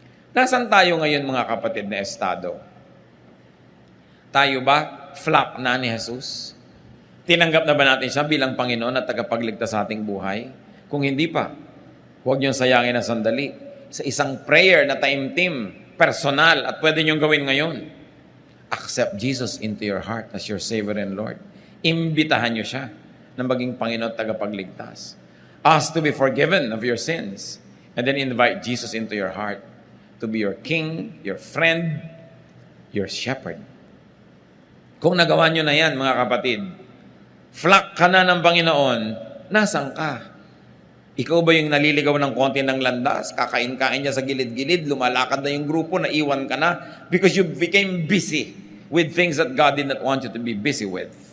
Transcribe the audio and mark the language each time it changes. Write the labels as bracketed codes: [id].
[tl] Nasaan tayo ngayon mga kapatid na estado? Tayo ba flock na ni Jesus? Tinanggap na ba natin siya bilang Panginoon at tagapagligtas sa ating buhay? Kung hindi pa, huwag niyong sayangin ang sandali. Sa isang prayer na time-team, personal, at pwede niyong gawin ngayon. [en] Accept Jesus into your heart as your Savior and Lord. [tl] Imbitahan niyo siya na maging Panginoon at tagapagligtas. [en] Ask to be forgiven of your sins. And then invite Jesus into your heart to be your King, your friend, your shepherd. [tl] Kung nagawa nyo na yan, mga kapatid, flock ka na ng Panginoon, nasan ka? Ikaw ba yung naliligaw ng konti ng landas? Kakain-kain niya sa gilid-gilid, lumalakad na yung grupo, naiwan ka na [en] because you became busy with things that God did not want you to be busy with.